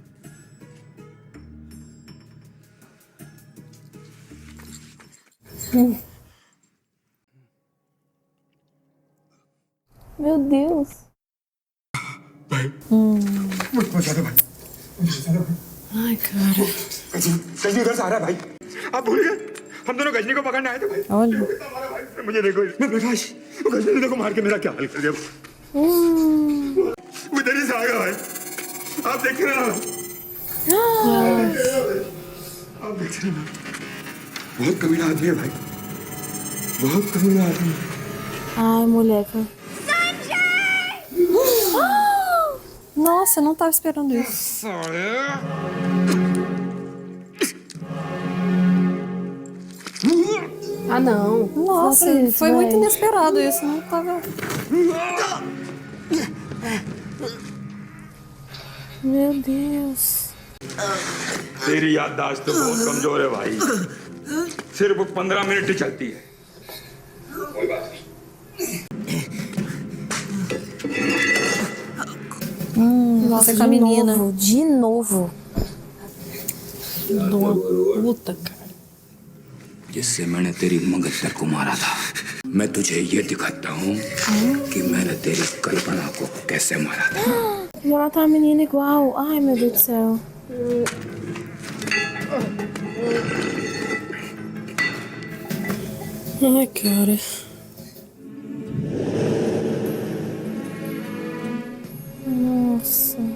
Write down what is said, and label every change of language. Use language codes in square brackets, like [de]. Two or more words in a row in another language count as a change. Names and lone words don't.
[pt] Meu Deus. Ai, cara. [hi] गजनी उधर से आ रहा है भाई आप भूल गए हम दोनों गजनी को पकड़ने आए थे भाई [pt] Olha. [hi] मुझे देखो मैं बैठा वो गजनी ने देखो मार के मेरा क्या हाल कर दिया वो इधर ही से आ गया भाई आप देख रहे हैं आप देख रहे हैं बहुत कमीना आदमी है भाई बहुत कमीना आदमी है [pt] Ai, moleca. Nossa, eu não tava esperando isso. Ah, não. Nossa, Nossa, isso, foi muito véi. inesperado isso. Não tava... Meu Deus. [hi] तेरी याददाश्त तो बहुत कमजोर है भाई सिर्फ 15 मिनट ही चलती है कोई बात नहीं [pt] Nossa, com a menina. De novo. Filho de uma puta, cara. [hi] जिससे मैंने तेरी मगजर को मारा था मैं तुझे ये दिखाता हूँ कि मैंने तेरी कल्पना को कैसे मारा था [pt] Vai matar a menina igual. Ai, meu Deus do céu. Ai, cara. Nossa.